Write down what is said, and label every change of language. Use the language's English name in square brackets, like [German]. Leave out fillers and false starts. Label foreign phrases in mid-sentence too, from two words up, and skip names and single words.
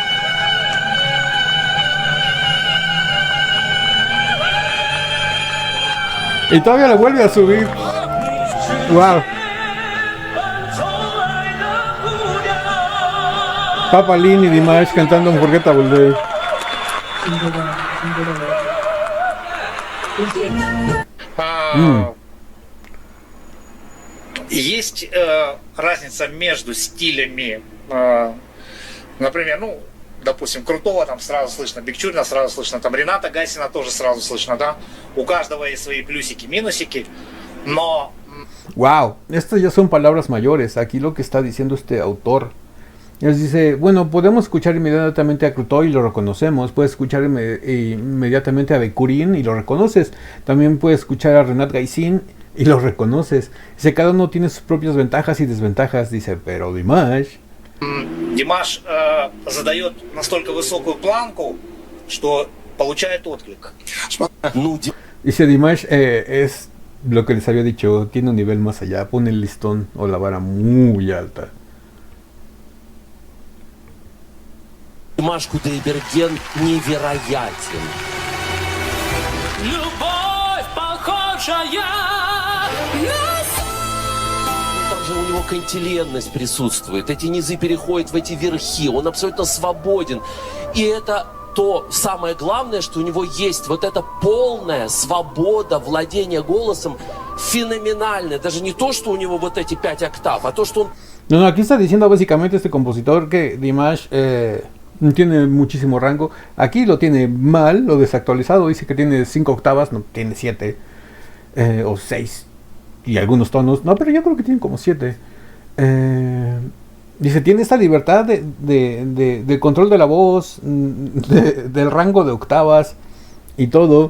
[Spanish] Y todavía la vuelve a subir. Wow. Papalin y Dimash cantando Unforgettable Day. [Russian] Есть разница между стилями, например, допустим, Крутого там сразу слышно, Бекчурина сразу слышно, там Рената Гайсина тоже сразу слышно, да? У каждого есть свои плюсики, минусики, но... [Spanish] Wow, estas ya son palabras mayores. Aquí lo que está diciendo este autor es, dice, bueno, podemos escuchar inmediatamente a Crutoy y lo reconocemos, puedes escuchar inmediatamente a Bekurin y lo reconoces, también puedes escuchar a Renat Gaisin y lo reconoces. Dice, cada uno tiene sus propias ventajas y desventajas. Dice, pero Dimash [Russian] задает настолько высокую планку, что получает отклик. [Spanish] Dice, Dimash es lo que les había dicho, tiene un nivel más allá, pone el listón o la vara muy alta. [Russian] Димаш Кудайберген невероятен. Любовь, похожая на... Там же у него кантиленность присутствует. Эти низы переходят в эти верхи. Он абсолютно свободен. И это то самое главное, что у него есть. Вот эта полная свобода владения голосом. феноменальное. Даже не то, что у него вот эти 5 октав, а то, что он... [Spanish] No, aquí está diciendo básicamente este compositor que Dimash tiene muchísimo rango. Aquí lo tiene mal, lo desactualizado. Dice que tiene 5 octavas, no, tiene 7 o 6 y algunos tonos. No, pero yo creo que tiene como 7. Dice, tiene esta libertad de control de la voz, del rango de octavas y todo.